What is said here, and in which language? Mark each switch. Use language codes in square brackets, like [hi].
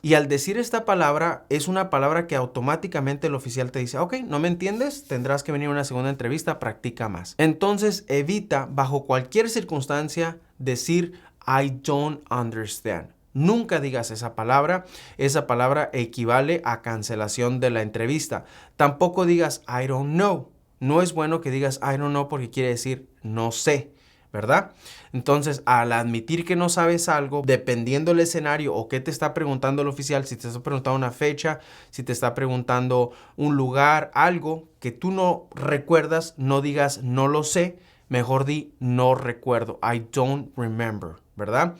[es] Y al decir esta palabra, es una palabra que automáticamente el oficial te dice, ok, no me entiendes, tendrás que venir a una segunda entrevista, practica más. Entonces evita bajo cualquier circunstancia decir [en] I don't understand. [es] Nunca digas esa palabra equivale a cancelación de la entrevista. Tampoco digas [en] I don't know. [es] No es bueno que digas [en] I don't know [es] porque quiere decir no sé, ¿verdad? Entonces, al admitir que no sabes algo, dependiendo del escenario o qué te está preguntando el oficial, si te está preguntando una fecha, si te está preguntando un lugar, algo que tú no recuerdas, no digas no lo sé, mejor di no recuerdo, [en] I don't remember, [es] ¿verdad?